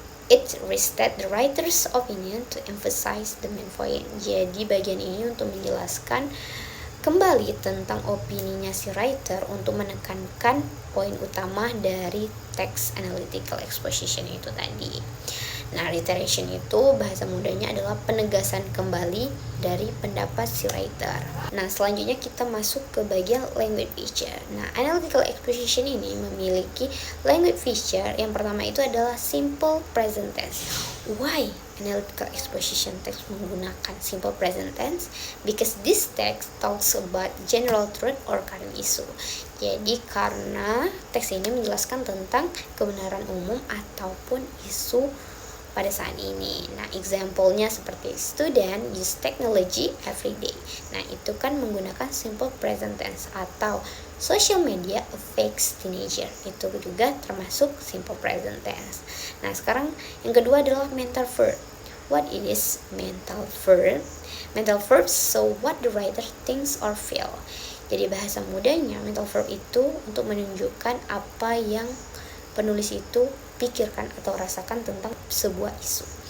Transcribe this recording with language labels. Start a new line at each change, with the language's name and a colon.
English: It restate the writer's opinion to emphasize the main point.
Indonesian: Jadi bagian ini untuk menjelaskan kembali tentang opininya si writer untuk menekankan poin utama dari text analytical exposition itu tadi. Nah, reiteration itu bahasa mudanya adalah penegasan kembali dari pendapat si writer. Nah, selanjutnya kita masuk ke bagian language feature. Nah, analytical exposition ini memiliki language feature. Yang pertama itu adalah simple present tense. Why analytical exposition text menggunakan simple present tense?
English: Because this text talks about general truth or current issue.
Indonesian: Jadi karena teks ini menjelaskan tentang kebenaran umum ataupun isu pada saat ini.
English: Nah,
Indonesian: example-nya seperti
English: student use technology every day.
Indonesian: Nah, itu kan menggunakan simple present tense, atau
English: social media affects teenager.
Indonesian: Itu juga termasuk simple present tense. Nah, sekarang yang kedua adalah mental verb.
English: What it is mental verb? Mental verbs so what the writer thinks or feel.
Indonesian: Jadi bahasa mudanya mental verb itu untuk menunjukkan apa yang penulis itu pikirkan atau rasakan tentang sebuah isu.